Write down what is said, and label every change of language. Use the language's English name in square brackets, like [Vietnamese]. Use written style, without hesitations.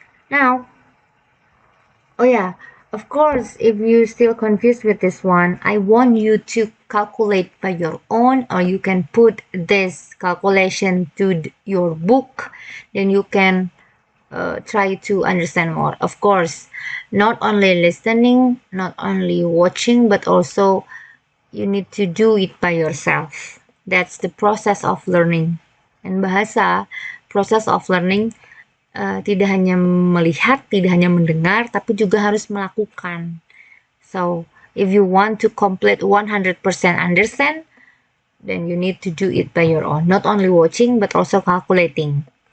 [English] Now, oh yeah, of course, if you're still confused with this one, I want you to calculate by your own, or you can put this calculation to your book. Then you can try to understand more. Of course, not only listening, not only watching, but also you need to do it by yourself. That's the process of learning. [Indonesian] And bahasa, [English] process of learning, [Indonesian] tidak hanya melihat, tidak hanya mendengar, tapi juga harus melakukan. [English] So, if you want to complete 100% understand, then you need to do it by your own. Not only watching, but also calculating.